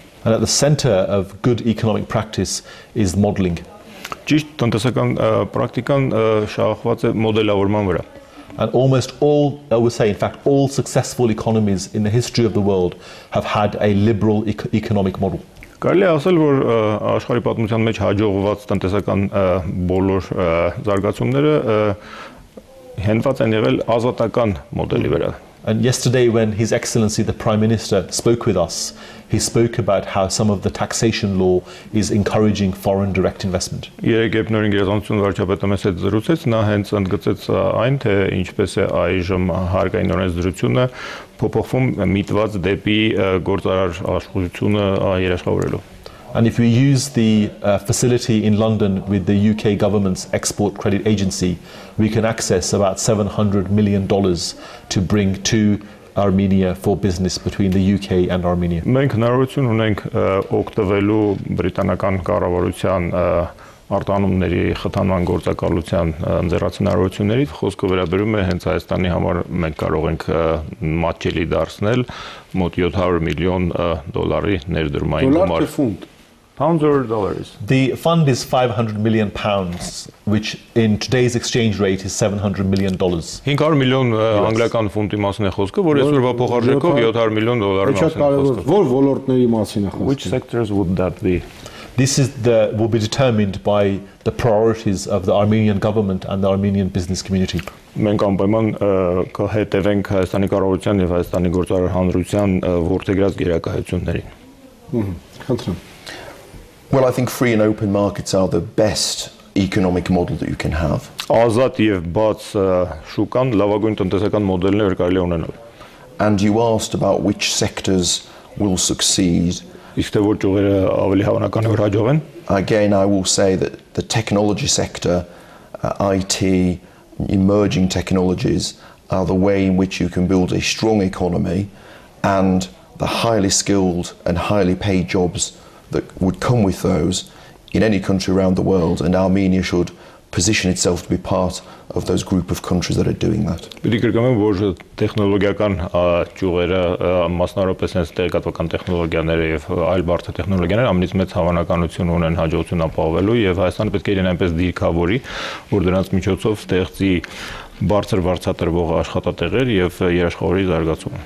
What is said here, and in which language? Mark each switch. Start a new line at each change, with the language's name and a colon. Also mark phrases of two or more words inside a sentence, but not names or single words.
English: And at the center of good economic practice is modeling.
Armenian: Ճիշտ տնտեսական պրակտիկան շահախված է մոդելավորման վրա։
English: And almost all, I would say, in fact, all successful economies in the history of the world have had a liberal economic model.
Armenian: Կարելի է ասել, որ աշխարհի պատմության մեջ հաջողված տնտեսական բոլոր զարգացումները հենված են եղել ազատական մոդելի վրա։
English: And yesterday when His Excellency the Prime Minister spoke with us, he spoke about how some of the taxation law is encouraging foreign direct investment.
Armenian: Երբ նորին գերազանցություն վարչապետը մեզ հետ զրուցեց, նա հենց ընդգծեց այն, թե ինչպես է այժմ հարկային օրենսդրությունը փոփոխվում միտված դեպի գործարար աշխուժությունը երաշխավորելու։
English: And if we use the facility in London with the UK government's export credit agency, we can access about $700 million to bring to Armenia for business between the UK and Armenia.
Armenian: Մենք հնարավորություն ունենք օգտվելու բրիտանական կառավարության արտանումների խթանման գործակալության ընձեռած հնարավորություններից, խոսքը վերաբերում է հենց Հայաստանի համար մենք կարող ենք մատչելի դարձնել մոտ $700 million ներդրումային գումար։
English: Pounds or dollars? The fund is £500 million, which in today's exchange rate is $700 million.
Armenian: 500 միլիոն անգլիական ֆունտի մասին է խոսքը, որ այսօրվա փոխարժեքով $700 million մասին է խոսքը։ Որ ոլորտների մասին է խոսքը։
English: Which sectors would that be? This will be determined by the priorities of the Armenian government and the Armenian business community.
Armenian: Մենք անպայման կհետևենք Հայաստանի կառավարության եւ Հայաստանի գործարար հանրության որդեգրած գերակայություններին։ Kentron.
English: Well, I think free and open markets are the best economic model that you can have.
Armenian: Ազատ եւ բաց շուկան լավագույն տնտեսական մոդելն է, որ կարելի է ունենալ։
English: And you asked about which sectors will succeed.
Armenian: Իսկ թե որ ճյուղերը ավելի հավանական է որ հաջողեն։
English: Again, I will say that the technology sector, IT, emerging technologies are the way in which you can build a strong economy, and the highly skilled and highly paid jobs that would come with those in any country around the world, and Armenia should position itself to be part of those group of countries that are doing that.
Armenian: Պիտի կրկնեմ, որ տեխնոլոգիական ճյուղերը, մասնավորապես հենց տեղեկատվական տեխնոլոգիաները եւ այլ բարդ տեխնոլոգիաները ամենից մեծ հավանականություն ունեն հաջողություն ապահովելու, եւ Հայաստանը պետք է իրեն այնպես դիրքավորի, որ դրանց միջոցով ստեղծի բարձր վարձատրվող աշխատատեղեր եւ երաշխավորի զարգացում։